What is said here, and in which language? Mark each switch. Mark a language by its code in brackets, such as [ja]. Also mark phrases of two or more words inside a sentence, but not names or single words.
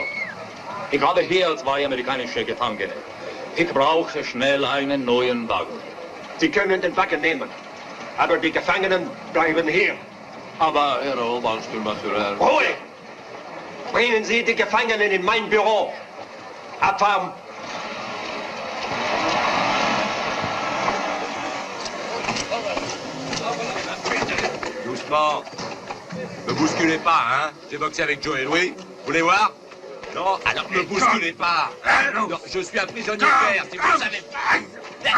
[de] Ich habe hier 2 amerikanische Gefangene. Ich brauche schnell einen neuen Wagen. Sie können den Wagen nehmen. Aber die Gefangenen bleiben hier. Aber, Herr Obersturmbannführer... Ruhe! Bringen Sie die Gefangenen in mein Büro. Abfahren. [fr] Doucement. Me bousculez pas, hein. J'ai boxé avec Joe et Louis. Vous voulez voir? Non, alors me bousculez pas. Non, je suis un prisonnier de guerre, si vous savez pas.